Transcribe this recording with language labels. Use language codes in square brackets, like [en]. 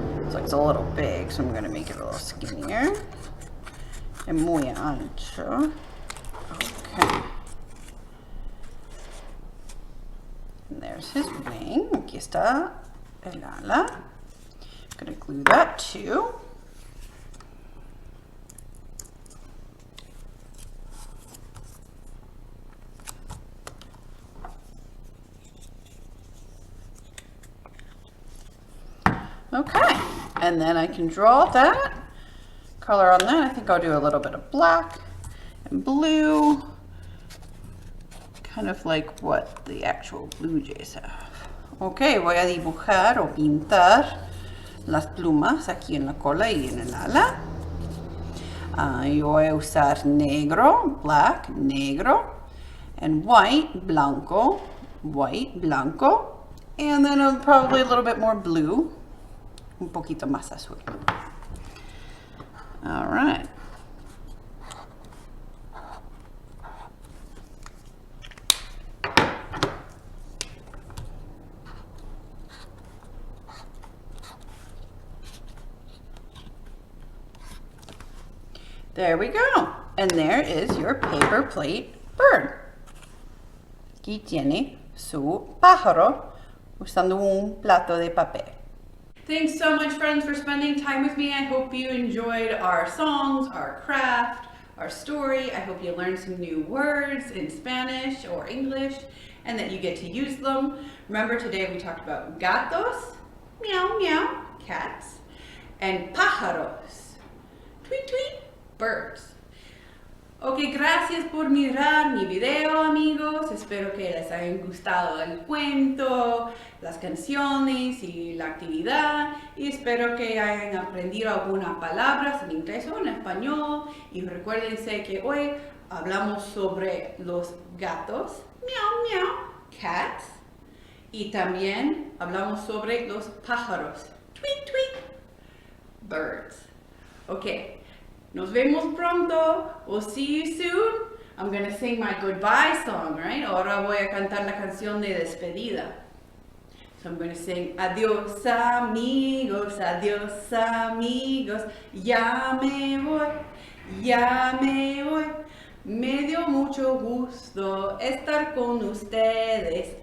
[en] So it's a little big, so I'm going to make it a little skinnier. And [es] muy ancho. [en] Okay. And there's his wing. [es] Aquí está el ala. [en] I'm going to glue that too. Okay, and then I can draw that color on that. I think I'll do a little bit of black and blue, kind of like what the actual blue jays have. [es] Okay, voy a dibujar o pintar las plumas aquí en la cola y en el ala. Yo voy a usar negro, black, negro, and white, blanco, white, blanco, [en] and then probably a little bit more blue. [es] Un poquito más azul. [en] All right. There we go. And there is your paper plate bird. [es] Aquí tiene su pájaro usando un plato de papel. [en] Thanks so much, friends, for spending time with me. I hope you enjoyed our songs, our craft, our story. I hope you learned some new words in Spanish or English and that you get to use them. Remember, today we talked about gatos, meow, meow, cats, and pájaros, tweet, tweet, birds. [es] Ok, gracias por mirar mi video, amigos. Espero que les hayan gustado el cuento, las canciones y la actividad. Y espero que hayan aprendido algunas palabras en inglés o en español. Y recuérdense que hoy hablamos sobre los gatos, [en] meow, meow, cats. [es] Y también hablamos sobre los pájaros, [en] tweet, tweet, birds. Ok. [es] Nos vemos pronto. [en] We'll see you soon. I'm going to sing my goodbye song, right? [es] Ahora voy a cantar la canción de despedida. [en] So I'm going to sing [es] adiós amigos, adiós amigos. Ya me voy, ya me voy. Me dio mucho gusto estar con ustedes.